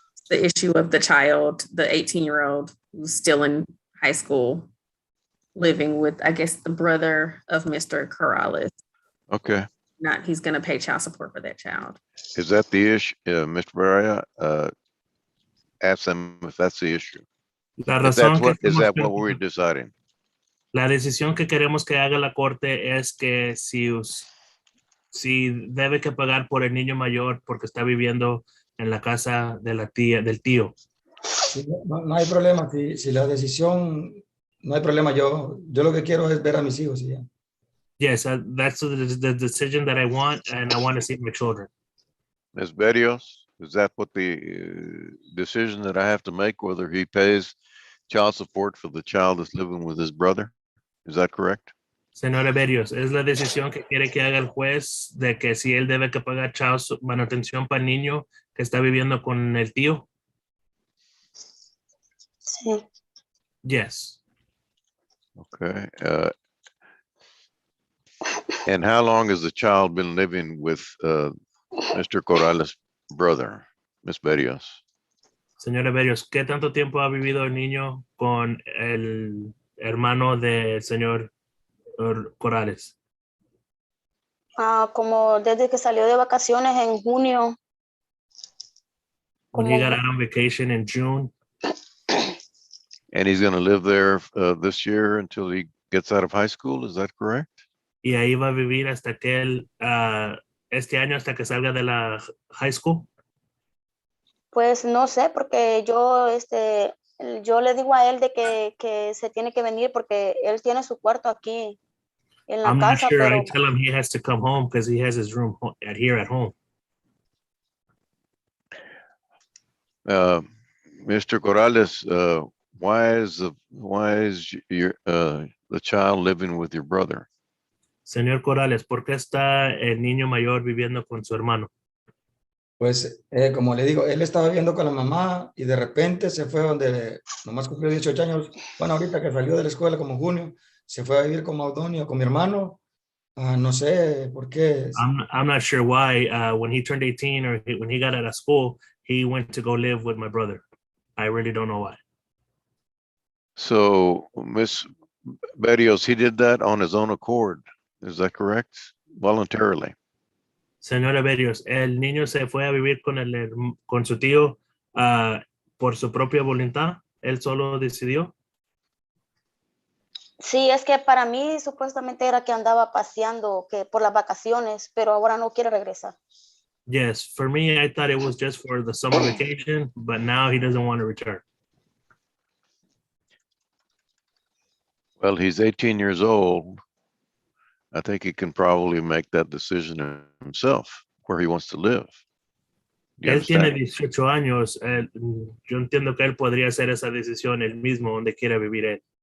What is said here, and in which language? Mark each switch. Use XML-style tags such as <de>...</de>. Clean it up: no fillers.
<en>The issue of the child, the 18-year-old who's still in high school, living with, I guess, the brother of Mr. Corrales. Okay. He's going to pay child support for that child. Is that the issue, Mr. Barrera? Ask them if that's the issue.</en> <es>La razón que</es> <en>Is that</en> <es>estamos</es> <en>what we're deciding?</en> <es>La decisión que queremos que haga la corte es que si debe que pagar por el niño mayor porque está viviendo en la casa de la tía, del tío. Sí, no hay problema. Si la decisión, no hay problema. Yo lo que quiero es ver a mis hijos y ya.</es> <en>Yes, that's the decision that I want, and I want to see my children. Ms. Berrios, is that what the decision that I have to make, whether he pays child support for the child that's living with his brother? Is that correct?</en> <es>Señora Berrios, es la decisión que quiere que haga el juez de que si él debe que pagar manutención para el niño que está viviendo con el tío. Sí.</es> <en>Yes. Okay. And how long has the child been living with Mr. Corrales' brother, Ms. Berrios?</en> <es>Señora Berrios, ¿qué tanto tiempo ha vivido el niño con el hermano del señor Corrales? Como desde que salió de vacaciones en junio.</es> <en>When he got out on vacation in June. And he's going to live there this year until he gets out of high school. Is that correct?</en> <es>Y ahí va a vivir hasta que él, este año, hasta que salga de la high school. Pues no sé, porque yo le digo a él de que se tiene que venir porque él tiene su cuarto aquí en la</es> <en>I'm</en> <es>casa.</es> <en>not sure.</en> <es>Pero</es> <en>I tell him he has to come home because he has his room here at home. Mr. Corrales, why is your the child living with your brother?</en> <es>Señor Corrales, ¿por qué está el niño mayor viviendo con su hermano? Pues, como le digo, él estaba viviendo con la mamá y de repente se fue donde nomás cumplió 18 años. Bueno, ahorita que salió de la escuela como en junio, se fue a vivir con Maudonio, con mi hermano. No sé por qué.</es> <en>I'm not sure why. When he turned 18 or when he got out of school, he went to go live with my brother. I really don't know why. So, Ms. Berrios, he did that on his own accord. Is that correct? Voluntarily.</en> <es>Señora Berrios, el niño se fue a vivir con su tío por su propia voluntad. Él solo decidió. sí, es que para mí supuestamente era que andaba paseando que por las vacaciones, pero ahora no quiere regresar.</es> <en>Yes, for me, I thought it was just for the summer vacation, but now he doesn't want to return. Well, he's 18 years old. I think he can probably make that decision himself, where he wants to live.</en> <es>Él tiene 18 años. Yo entiendo que él podría hacer esa decisión él mismo, donde quiera vivir él.</es>